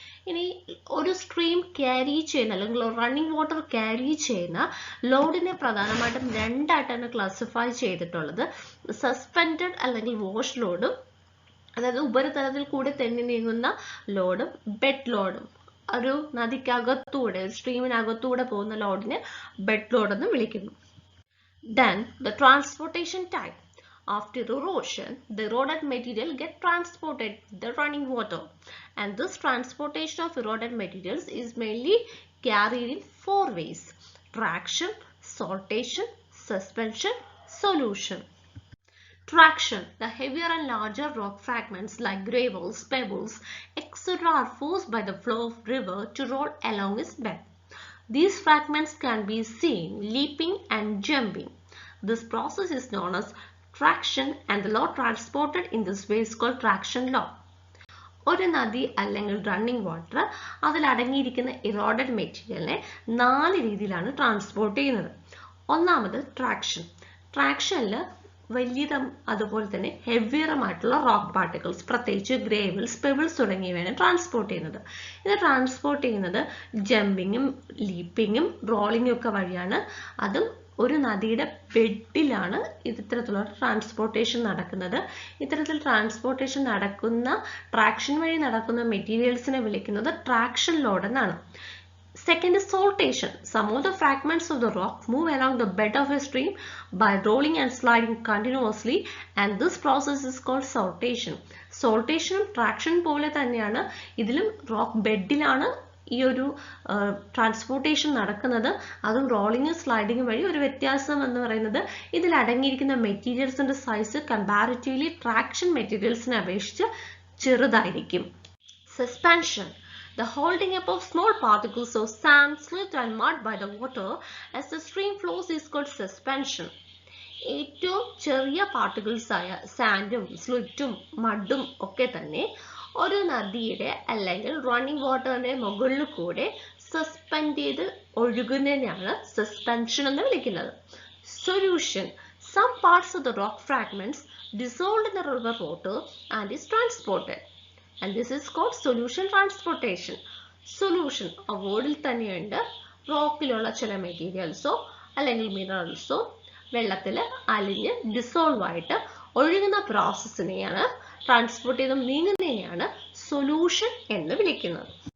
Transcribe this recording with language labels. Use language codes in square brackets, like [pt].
[ml] ഇനി ഒരു stream carry ചെയ്യുന്ന അല്ലെങ്കിൽ റണ്ണിങ് വാട്ടർ ക്യാരി ചെയ്യുന്ന ലോഡിനെ പ്രധാനമായിട്ടും രണ്ടായിട്ടാണ് ക്ലാസിഫൈ ചെയ്തിട്ടുള്ളത്. സസ്പെൻഡഡ് അല്ലെങ്കിൽ വാഷ് ലോഡും, അതായത് ഉപരിതലത്തിൽ കൂടി തെന്നി നീങ്ങുന്ന ലോഡും, ബെഡ് ലോഡും. ഒരു നദിക്കകത്തൂടെ, സ്ട്രീമിനകത്തൂടെ പോകുന്ന ലോഡിനെ ബെഡ് ലോഡ് എന്ന് വിളിക്കുന്നു. [en] Then the transportation type. After erosion, the eroded material get transported with the running water, and this transportation of eroded materials is mainly carried in four ways: traction, sortation, suspension, solution. Traction. The heavier and larger rock fragments like gravels, pebbles, etc. are forced by the flow of river to roll along its bed. These fragments can be seen leaping and jumping. This process is known as traction, and the load transported in this way is called traction load. [ml] ഒരു നദി അല്ലെങ്കിൽ running water അതിലടങ്ങിയിരിക്കുന്ന eroded മെറ്റീരിയലിനെ 4 രീതിയിലാണ് transport ചെയ്യുന്നത്. ഒന്നാമത് traction. ട്രാക്ഷനിൽ വലിയതും അതുപോലെ തന്നെ ഹെവിയറുമായിട്ടുള്ള റോക്ക് പാർട്ടിക്കിൾസ്, പ്രത്യേകിച്ച് ഗ്രേവൽസ്, പെബിൾസ് തുടങ്ങിയവയാണ് ട്രാൻസ്പോർട്ട് ചെയ്യുന്നത്. ഇത് ട്രാൻസ്പോർട്ട് ചെയ്യുന്നത് ജമ്പിങ്ങും ലീപ്പിങ്ങും റോളിങ്ങും ഒക്കെ വഴിയാണ്. അതും ഒരു നദിയുടെ ബെഡിലാണ് ഇത്തരത്തിലുള്ള ട്രാൻസ്പോർട്ടേഷൻ നടക്കുന്നത്. ഇത്തരത്തിൽ ട്രാൻസ്പോർട്ടേഷൻ നടക്കുന്ന, ട്രാക്ഷൻ വഴി നടക്കുന്ന മെറ്റീരിയൽസിനെ വിളിക്കുന്നത് ട്രാക്ഷൻ ലോഡ് എന്നാണ്. [en] Second is sortation. Some of the fragments of the rock move along the bed of a stream by rolling and sliding continuously, and this process is called sortation. [ml] Sortation traction പോലെ തന്നെയാണ്. ഇതിലും rock ബെഡിലാണ് ഈ ഒരു transportation നടക്കുന്നത്. അതും റോളിങ്ങും സ്ലൈഡിങ്ങും വഴി. ഒരു വ്യത്യാസം എന്ന് പറയുന്നത് ഇതിൽ അടങ്ങിയിരിക്കുന്ന മെറ്റീരിയൽസിന്റെ സൈസ് കമ്പാരിറ്റീവ്ലി ട്രാക്ഷൻ മെറ്റീരിയൽസിനെ അപേക്ഷിച്ച് ചെറുതായിരിക്കും. [en] Suspension. The holding up of small particles of sand, silt and mud by the water as the stream flows is called suspension. [ml] ഏറ്റവും ചെറിയ പാർട്ടിക്കിൾസ് ആയ സാൻഡും സ്ലിറ്റും മഡും ഒക്കെ തന്നെ ഒരു നദിയുടെ അല്ലെങ്കിൽ റണ്ണിങ് വാട്ടറിന്റെ മുകളിൽ കൂടെ സസ്പെൻഡ് ചെയ്ത് ഒഴുകുന്നതിനാണ് സസ്പെൻഷൻ എന്ന് വിളിക്കുന്നത്. [en] Solution. Some parts of the rock fragments dissolved in the river water and is transported. And this is called solution transportation. [ml] Solution ആ വേർഡിൽ തന്നെയുണ്ട്. റോക്കിലുള്ള ചില മെറ്റീരിയൽസോ അല്ലെങ്കിൽ മിനറൽസോ വെള്ളത്തിൽ അലിഞ്ഞ് ഡിസോൾവ് ആയിട്ട് ഒഴുകുന്ന പ്രോസസ്സിനെയാണ്, ട്രാൻസ്പോർട്ട് ചെയ്ത് നീങ്ങുന്നതിനെയാണ് സൊല്യൂഷൻ എന്ന് വിളിക്കുന്നത്.